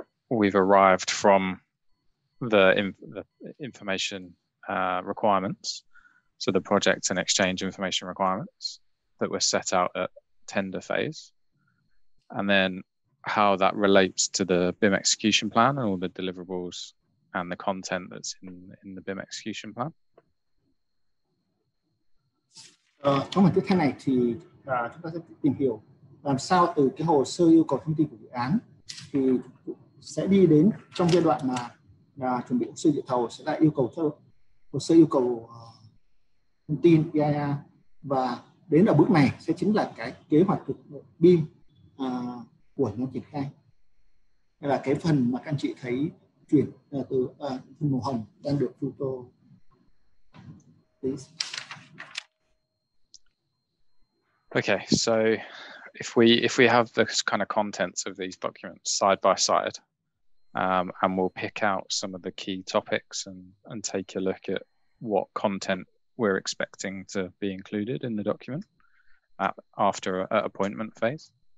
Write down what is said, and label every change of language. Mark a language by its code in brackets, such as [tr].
[en] we've arrived from the information requirements, so the project and exchange information requirements that were set out at tender phase, and then how that relates to the BIM execution plan and all the deliverables and the content that's in the BIM execution plan. [vi] Trong phần tiếp theo này thì chúng ta sẽ tìm hiểu làm sao từ cái hồ sơ yêu cầu thông tin của dự án thì sẽ đi đến trong giai đoạn mà chuẩn bị hồ sơ dự thầu sẽ lại yêu cầu cho hồ sơ yêu cầu thông tin BIR, và đến ở bước này sẽ chính là cái kế hoạch thực BIM của nhóm triển khai. Đây là cái phần mà các anh chị thấy chuyển từ phần màu hồng đang được photo. [en] Please. Okay, so if we have the kind of contents of these documents side by side, and we'll pick out some of the key topics and take a look at what content we're expecting to be included in the document after appointment phase.